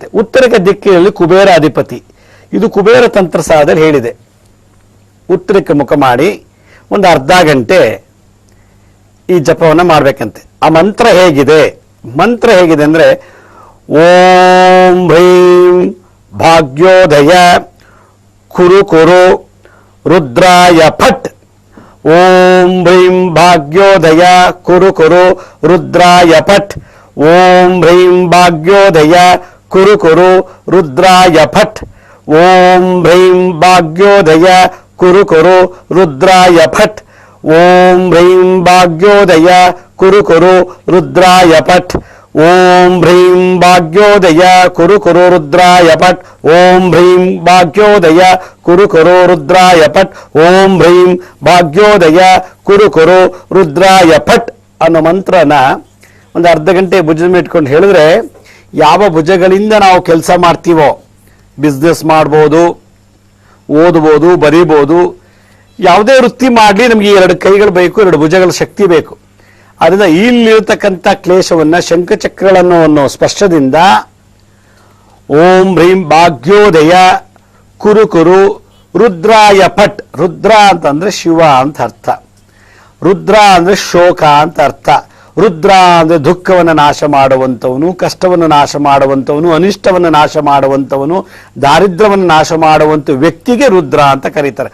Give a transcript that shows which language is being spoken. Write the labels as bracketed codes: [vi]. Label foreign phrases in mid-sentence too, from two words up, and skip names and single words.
[kn] ಉತ್ತರಕ್ಕೆ ದಿಕ್ಕಿನಲ್ಲಿ ಕುಬೇರ ಅಧಿಪತಿ. ಇದು ಕುಬೇರ ತಂತ್ರ ಸಾಧದಲ್ಲಿ ಹೇಳಿದೆ. ಉತ್ತರಕ್ಕೆ ಮುಖ ಮಾಡಿ ಒಂದು ಅರ್ಧ ಗಂಟೆ ಈ ಜಪವನ್ನು ಮಾಡ್ಬೇಕಂತೆ. ಆ ಮಂತ್ರ ಹೇಗಿದೆ? ಮಂತ್ರ ಹೇಗಿದೆ ಅಂದ್ರೆ [sa] ಓಂ ಭ್ರೀಂ ಭಾಗ್ಯೋದಯ ಕುರು ಕುರು ರುದ್ರಾಯ ಫಟ್. ಓಂ ಭ್ರೀಂ ಭಾಗ್ಯೋದಯ ಕುರು ಕುರು ರುದ್ರಾಯ ಫಟ್. ಓಂ ಭ್ರೀಂ ಭಾಗ್ಯೋದಯ ಕುರು ಕುರು ರುದ್ರಾಯ ಫಟ್. ಓಂ ಭ್ರೀಂ ಭಾಗ್ಯೋದಯ ಕುರು ಕುರು ರುದ್ರಾಯ ಫಟ್. ಓಂ ಭ್ರೀಂ ಭಾಗ್ಯೋದಯ ಕುರು ಕುರು ರುದ್ರಾಯ ಫಟ್. ಓಂ ಭ್ರೀಂ ಭಾಗ್ಯೋದಯ ಕುರು ಕುರು ರುದ್ರಾಯ ಫಟ್. ಓಂ ಭ್ರೀಂ ಭಾಗ್ಯೋದಯ ಕುರು ಕುರು ರುದ್ರಾಯ ಫಟ್. ಓಂ ಭ್ರೀಂ ಭಾಗ್ಯೋದಯ ಕುರು ಕುರು ರುದ್ರಾಯ ಫಟ್ [kn] ಅನ್ನೋ ಮಂತ್ರನ ಒಂದು ಅರ್ಧ ಗಂಟೆ ಭುಜದ ಮೇಲೆ ಇಟ್ಕೊಂಡು ಹೇಳಿದ್ರೆ, ಯಾವ ಭುಜಗಳಿಂದ ನಾವು ಕೆಲಸ ಮಾಡ್ತೀವೋ, ಬಿಸ್ನೆಸ್ ಮಾಡ್ಬೋದು, ಓದ್ಬೋದು, ಬರೀಬೋದು, ಯಾವುದೇ ವೃತ್ತಿ ಮಾಡಲಿ ನಮಗೆ 2 ಕೈಗಳು ಬೇಕು, 2 ಭುಜಗಳ ಶಕ್ತಿ ಬೇಕು. ಅದರಿಂದ ಇಲ್ಲಿರತಕ್ಕಂಥ ಕ್ಲೇಶವನ್ನ ಶಂಖಚಕ್ರಗಳನ್ನು ಸ್ಪರ್ಶದಿಂದ [sa] ಓಂ ಭ್ರೀಂ ಭಾಗ್ಯೋದಯ ಕುರು ಕುರು ರುದ್ರಾಯ ಫಟ್. [kn] ರುದ್ರ ಅಂತಂದ್ರೆ ಶಿವ ಅಂತ ಅರ್ಥ. ರುದ್ರ ಅಂದ್ರೆ ಶೋಕ ಅಂತ ಅರ್ಥ. ರುದ್ರ ಅಂದ್ರೆ ದುಃಖವನ್ನು ನಾಶ ಮಾಡುವಂಥವನು, ಕಷ್ಟವನ್ನು ನಾಶ ಮಾಡುವಂಥವನು, ಅನಿಷ್ಟವನ್ನು ನಾಶ ಮಾಡುವಂಥವನು, ದಾರಿದ್ರ್ಯವನ್ನು ನಾಶ ಮಾಡುವಂಥ ವ್ಯಕ್ತಿಗೆ ರುದ್ರ ಅಂತ ಕರೀತಾರೆ.